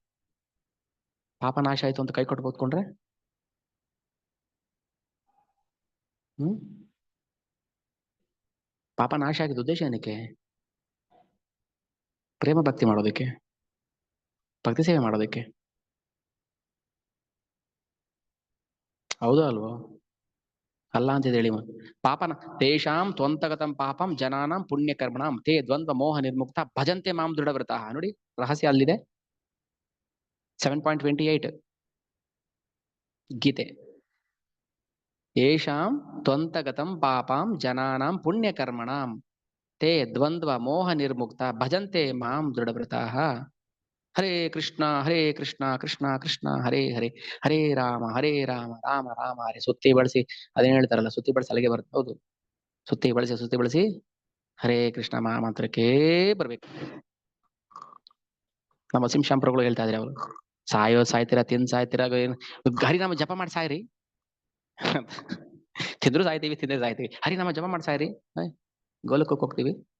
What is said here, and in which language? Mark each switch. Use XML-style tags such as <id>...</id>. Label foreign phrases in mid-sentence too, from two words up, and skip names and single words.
<kn>ಪಾಪನಾಶ ಆಯ್ತು ಅಂತ ಕೈ ಕೊಟ್ಟು ಕೂತ್ಕೊಂಡ್ರೆ ಪಾಪ ನಾಶ ಆಗಿದ ಉದ್ದೇಶ ಏನಕ್ಕೆ? ಪ್ರೇಮ ಭಕ್ತಿ ಮಾಡೋದಕ್ಕೆ, ಭಕ್ತಿ ಸೇವೆ ಮಾಡೋದಕ್ಕೆ. ಹೌದಾ ಅಲ್ವೋ? ಅಲ್ಲ ಅಂತಿದೆ ಹೇಳಿ.</kn> <sa>ಪಾಪನ ತೇಷಾಂ ತ್ವಂತಗತಂ ಪಾಪಂ ಜನಾನಾಂ ಪುಣ್ಯಕರ್ಮಣಾಂ ತೇ ದ್ವಂದ್ವ ಮೋಹ ನಿರ್ಮುಕ್ತ ಭಜಂತೆ ಮಾಂ ದೃಢವ್ರತಃ.</sa> <kn>ನೋಡಿ ರಹಸ್ಯ ಅಲ್ಲಿದೆ. 7.28 ಗೀತೆ.</kn> <sa>ಯೇಷಾಂ ತ್ವಂತಗತಂ ಪಾಪಂ ಜನಾನಾಂ ಪುಣ್ಯಕರ್ಮಣಾಂ ತೇ ದ್ವಂದ್ವ ಮೋಹ ನಿರ್ಮುಕ್ತ ಭಜಂತೆ ಮಾಂ ದೃಢವ್ರತಃ. ಹರೇ ಕೃಷ್ಣ ಕೃಷ್ಣ ಕೃಷ್ಣ ಹರೇ ಹರೇ, ಹರೇ ರಾಮ ರಾಮ ರಾಮ ಹರೇ.</sa> <kn>ಸುತ್ತಿ ಬಳಸಿ ಅದೇನ್ ಹೇಳ್ತಾರಲ್ಲ, ಸುತ್ತಿ ಬಳಸಿ ಅಲ್ಲಿಗೆ ಬರುತ್ತೆ. ಹೌದು, ಸುತ್ತಿ ಬಳಸಿ ಹರೇ ಕೃಷ್ಣ ಮಹಾಮಂತ್ರಕ್ಕೆ ಬರ್ಬೇಕು. ನಮ್ಮ ವಸೀಂ ಶಾಂಪ್ರಗಳು ಹೇಳ್ತಾ ಇದ್ರೆ, ಅವರು ಸಾಯ್ತೀರಾ, ಸಾಯ್ತೀರಾ, ಹರಿನಾಮ ಜಪ ಮಾಡಿ ಸಾಯ್ರಿ. ತಿಂದ್ರೆ ಸಾಯ್ತೀವಿ, ಹರಿನಾಮ ಜಪ ಮಾಡಿ ಸಾಯ್ರಿ, ಗೋಲಕ್ಕಕ್ಕೆ ಹೋಗ್ತೀವಿ.</kn>